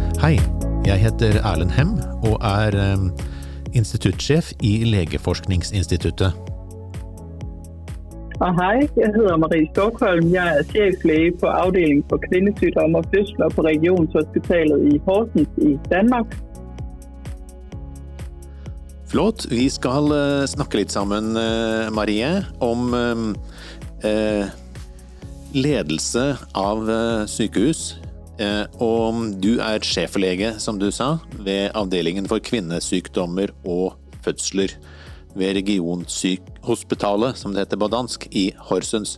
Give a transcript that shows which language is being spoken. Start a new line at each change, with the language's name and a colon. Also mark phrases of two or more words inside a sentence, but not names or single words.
Norwegian: Hei, jeg heter Erlend Hem og instituttsjef i Legeforskningsinstituttet.
Danish: Og hej, jeg hedder Marie Stockholm. Jeg cheflæge på afdelingen for kvindesygdomme og fødsler på Regionshospitalet i Horsens i Danmark.
Norwegian: Flott, vi skal snakke litt sammen, Marie, om ledelse av sykehus. Og du sjeflege, som du sa, ved avdelingen for kvinnesykdommer og fødsler ved Regionshospitalet, som det heter på dansk, i Horsens.